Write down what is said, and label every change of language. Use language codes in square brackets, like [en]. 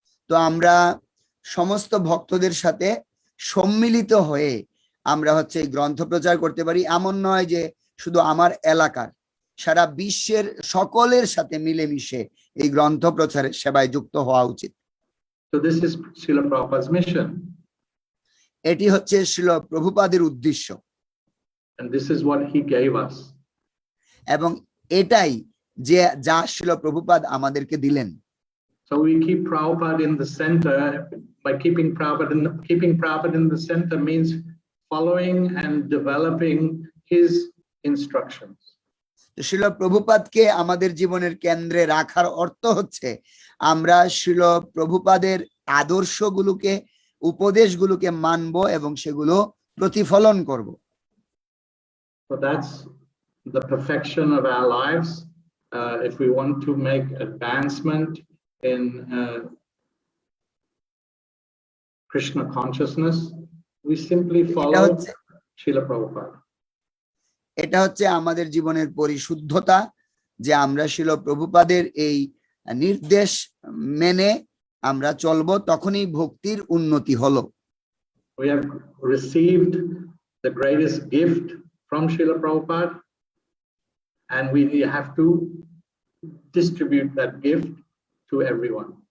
[bn] তো আমরা সমস্ত ভক্তদের সাথে সম্মিলিত হয়ে আমরা হচ্ছে গ্রন্থ প্রচার করতে পারি। এমন নয় যে শুধু আমার এলাকার, সারা বিশ্বের সকলের সাথে মিলেমিশে এই গ্রন্থ প্রচারের সেবায় যুক্ত হওয়া উচিত। [en] So this is Srila Prabhupada's mission. [bn] এটি হচ্ছে শ্রীল প্রভুপাদের উদ্দেশ্য। [en] And this is what he gave us. [bn] এবং এটাই যে যা শ্রীল প্রভুপাদ আমাদেরকে দিলেন। [en] So we keep Prabhupada in the center. By keeping Prabhupada in the center means following and developing his instructions. [bn] Srila প্রভুপাদকে আমাদের জীবনের কেন্দ্রে রাখার অর্থ হচ্ছে আমরা শ্রীল প্রভুপাদের আদর্শগুলোকে, উপদেশগুলোকে মানব এবং সেগুলো প্রতিফলন করব। [en] So that's the perfection of our lives. if we want to make advancement in Krishna consciousness, we simply follow Srila Prabhupada. [bn] এটা হচ্ছে আমাদের জীবনের পরিশুদ্ধতা, যে আমরা শ্রীল প্রভুপাদের এই নির্দেশ মেনে আমরা চলবো, তখনই ভক্তির উন্নতি হলো। [en] We have received the greatest gift from Srila Prabhupada, and we have to distribute that gift to everyone.